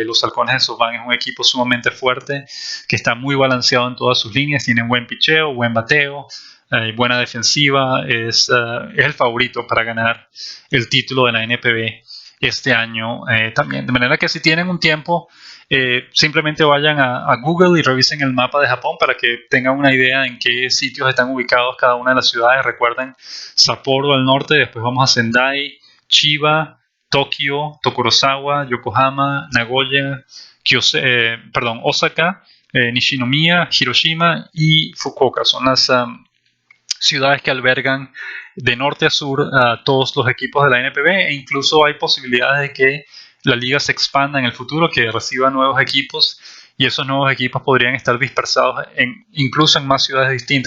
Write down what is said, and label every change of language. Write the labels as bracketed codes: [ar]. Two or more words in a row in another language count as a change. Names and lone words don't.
[es] Los Halcones de Softbank es un equipo sumamente fuerte que está muy balanceado en todas sus líneas, tienen buen picheo, buen bateo, buena defensiva, es el favorito para ganar el título de la NPB este año también. De manera que si tienen un tiempo, simplemente vayan a Google y revisen el mapa de Japón para que tengan una idea en qué sitios están ubicados cada una de las ciudades. Recuerden, Sapporo al norte, después vamos a Sendai, Chiba, Tokio, Tokorozawa, Yokohama, Nagoya, Osaka, Nishinomiya, Hiroshima y Fukuoka. Son las ciudades que albergan de norte a sur todos los equipos de la NPB, e incluso hay posibilidades de que la liga se expanda en el futuro, que reciba nuevos equipos, y esos nuevos equipos podrían estar dispersados incluso en más ciudades distintas.